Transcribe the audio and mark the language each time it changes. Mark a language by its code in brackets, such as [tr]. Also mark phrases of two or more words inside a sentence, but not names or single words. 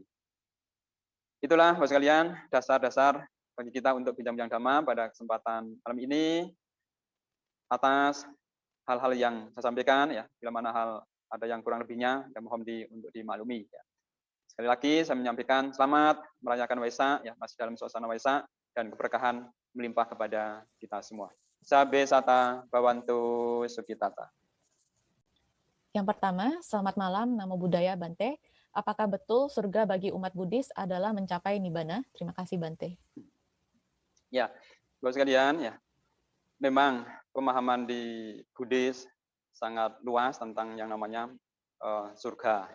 [id] Itulah Bapak sekalian, dasar-dasar bagi kita untuk bincang-bincang dhamma pada kesempatan malam ini atas hal-hal yang saya sampaikan ya, bila mana hal ada yang kurang lebihnya, ya mohon untuk dimaklumi ya. Sekali lagi saya menyampaikan selamat merayakan Waisak ya, masih dalam suasana Waisak dan keberkahan melimpah kepada kita semua. [pi] Sabe sata bawantu sukitata. [id] Yang pertama, selamat malam, [pi] Namo Buddhaya Bante. [id] Apakah betul surga bagi umat Buddhis adalah mencapai Nibbana? Terima kasih Bante. Ya, Bapak sekalian ya, memang pemahaman di Buddhis sangat luas tentang yang namanya surga.